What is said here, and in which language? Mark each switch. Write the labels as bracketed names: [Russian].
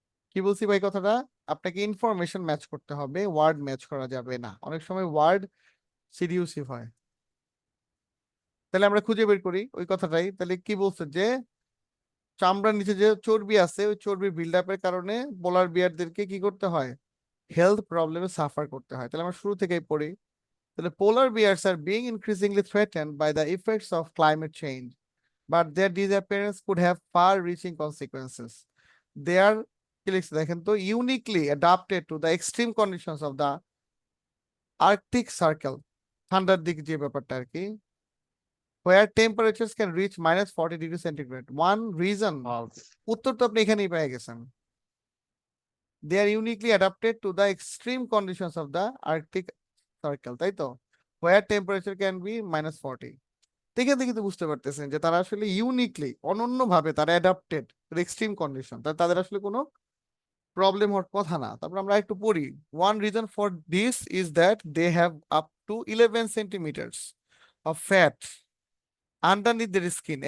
[Bangla] কি বলছি ভাই কথাটা? আপনাকে ইনফরমেশন ম্যাচ করতে হবে, ওয়ার্ড ম্যাচ করা যাবে না। অনেক সময় ওয়ার্ড সিডিউসিভ হয়। তাহলে আমরা খুঁজে বের করি ওই কথাটাই। তাহলে কি বলছে যে চামড়ার নিচে যে চর্বি আছে, ওই চর্বির বিল্ড আপের কারণে পোলার বিয়ারদেরকে কি করতে হয়? হেলথ প্রবলেমে সাফার করতে হয়। তাহলে আমরা শুরু থেকেই পড়ি। [English] তাহলে polar bears are being increasingly threatened by the effects of climate change, but their disappearance could have far-reaching consequences. They are, [Bangla] কি লিখছে দেখেন তো, [English] uniquely adapted to the extreme conditions of the Arctic Circle, [Bangla] ঠান্ডার দিক যে ব্যাপারটা আর কি, [English] where temperatures can reach -40 degrees centigrade. One reason, false. [Bangla] উত্তর তো আপনি এখানেই পেয়ে গেছেন। [English] They are uniquely adapted to the extreme conditions of the Arctic Circle, [Bangla] তাই তো, [English] where temperature can be -40. [Bangla] দেখে দেখে তো বুঝতে পারতেছেন যে তারা আসলে ইউনিকলি, অনন্যভাবে তারা অ্যাডাপ্টেড এক্সট্রিম কন্ডিশন, তাদের আসলে কোনো প্রবলেম হওয়ার কথা না। তারপর আমরা একটু পড়ি। [English] One reason for this is that they have up to 11 centimetres of fat underneath their skin.